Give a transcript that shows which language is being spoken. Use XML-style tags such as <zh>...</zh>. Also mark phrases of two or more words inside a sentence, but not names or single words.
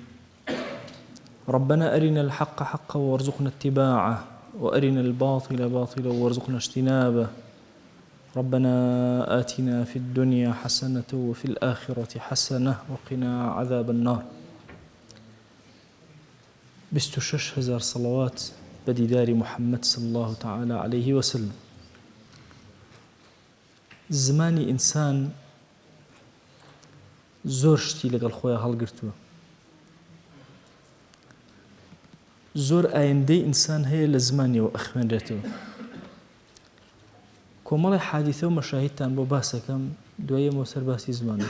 <ar>ربنا أرنا الحق حقا وارزقنا اتباعه، وأرنا الباطل باطلا وارزقنا اجتنابه. ربنا آتنا في الدنيا حسنة وفي الآخرة حسنة وقنا عذاب النار. 26,000 صلوات بديدار محمد صلى الله تعالى عليه وسلم.</ar> <ckb>زمانی ئینسان زۆر شتی لەگەڵ خۆیان هەڵگرتووە، زۆر ئایندەی ئینسان هەیە لە زمانیەوە ئەخوێنرێتەوە. کۆمەڵی حادیثە و مەشاهیدتان بۆ باسەکەم، دوایەمەوە سەرباسی زمانە.</ckb>